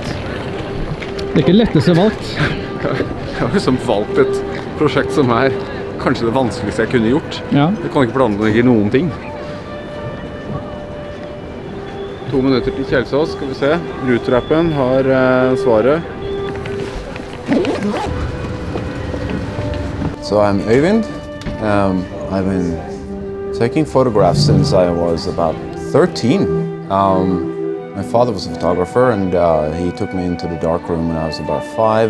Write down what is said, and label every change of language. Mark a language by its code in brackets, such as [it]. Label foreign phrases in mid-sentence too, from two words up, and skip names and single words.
[no] Det ikke det letteste valgt. Jeg har liksom valgt et prosjekt som kanskje det vanskeligste jeg kunne gjort. Ja. Jeg kan ikke planlegge noen ting. 2 minutter til Kjelsås, skal vi se. Rutrappen har svaret. [en] So I'm Øyvind. I've been taking photographs since I was about 13. My father was a photographer and he took me into the darkroom when I was about 5.